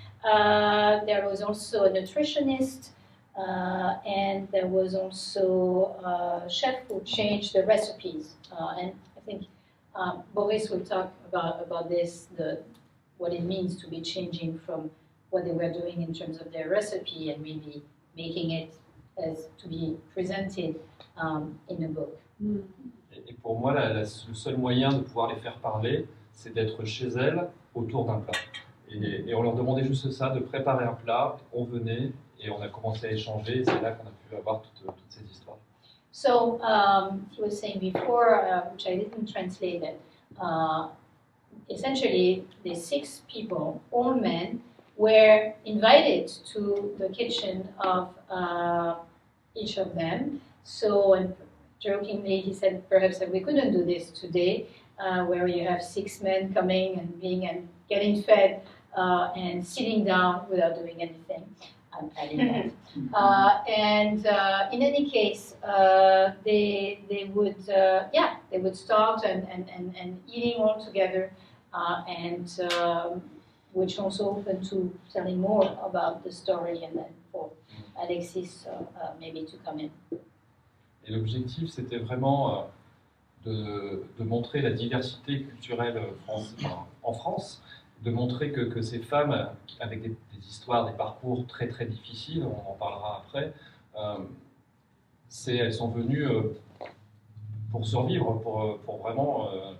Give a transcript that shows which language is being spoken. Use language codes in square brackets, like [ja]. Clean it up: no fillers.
[en] There was also a nutritionist, and there was also a chef who changed the recipes. And I think Boris will talk about this, what it means to be changing from what they were doing in terms of their recipe and maybe making it as to be presented in a book. [fr] Et pour moi, le seul moyen de pouvoir les faire parler, c'est d'être chez elles autour d'un plat. Et on leur demandait juste ça, de préparer un plat, on venait et on a commencé à échanger, et c'est là qu'on a pu avoir toutes ces histoires. [en] So he was saying before, which I didn't translate it, essentially the 6 people, all men, were invited to the kitchen of each of them. So, and jokingly, he said perhaps that we couldn't do this today, where you have 6 men coming and being and getting fed and sitting down without doing anything. I'm adding that. And in any case, they would start and eating all together, and which also open to telling more about the story, and then for Alexis maybe to come in. [fr] Et l'objectif, c'était vraiment de montrer la diversité culturelle en France, de montrer que ces femmes, avec des histoires, des parcours très très difficiles, on en parlera après, elles sont venues pour survivre, pour vraiment...